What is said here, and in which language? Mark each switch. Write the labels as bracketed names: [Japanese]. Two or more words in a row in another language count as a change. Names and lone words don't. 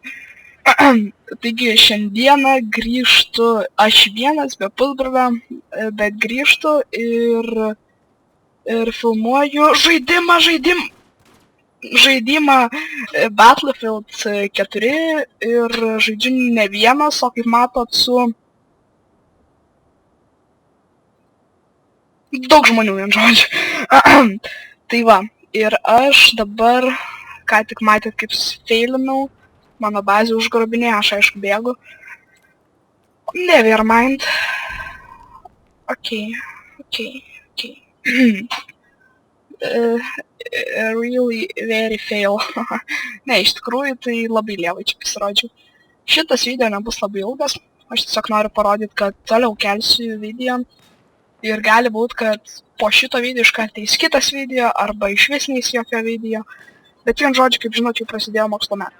[Lithuanian] Taigi šiandieną grįžtu aš vienas be pusbrolio, bet grįžtu ir filmuoju žaidimą Battlefield 4 ir žaidžiu ne vienas, o kaip matot su daug žmonių, vien žodžiu. Tai va, ir aš dabar, ką tik matėt, kaip feilinau, mano bazė užgrobinė, aš aišku bėgu. [English] Never mind. Okay. Really very fail. [Lithuanian] Ne, iš tikrųjų, tai labai lievai čia pasirodžiau. Šitas video nebus labai ilgas, aš tiesiog noriu parodyti, kad toliau kelsiu video. Ir gali būt, kad po šito video iškart eis kitas video, arba išvis neis jokio video. Bet vien žodžiu, kaip žinot, jau prasidėjo mokslo metai.